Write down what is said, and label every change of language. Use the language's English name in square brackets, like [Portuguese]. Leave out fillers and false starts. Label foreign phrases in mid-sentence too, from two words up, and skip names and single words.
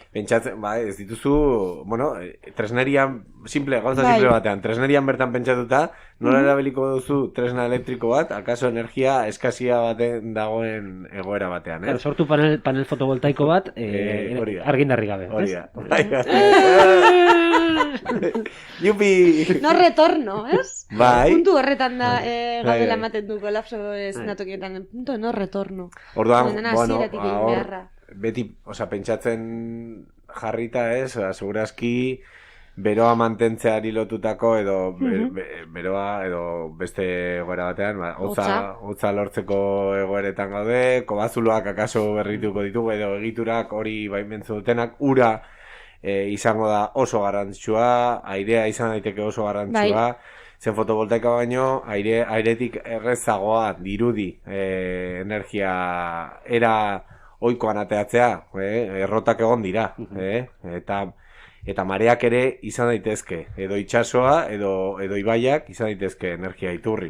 [Basque] Pentsatzen, ez dituzu, tresnerian, simple batean, tresnerian bertan pentsatuta, nola erabiliko duzu tresna elektriko bat, akaso energia eskazia baten dagoen egoera batean, Claro, sortu panel fotovoltaiko bat, argindarri gabe, ez? Yupi! [Spanish] No retorno, ez? [Basque] Bai. Puntu horretan da gaudela ematen du kolapso eszenatokietan, [Spanish] punto no retorno. [Basque] Orduan, beti, pentsatzen jarrita, ez? Segurazki, beroa mantentzeari lotutako edo beroa edo beste egoera batean, hotza lortzeko egoeretan gaude, kobazuloak akaso berrituko ditugu edo egiturak hori baimentzen dutenak, ura izango da oso garrantzitsua, airea izan daiteke oso garrantzitsua, zen fotovoltaika baino airetik errezagoa dirudi energia era ohikoan ateatzea, errotak egon dira, eta mareak ere izan daitezke, edo itsasoa edo ibaiak izan daitezke energia iturri.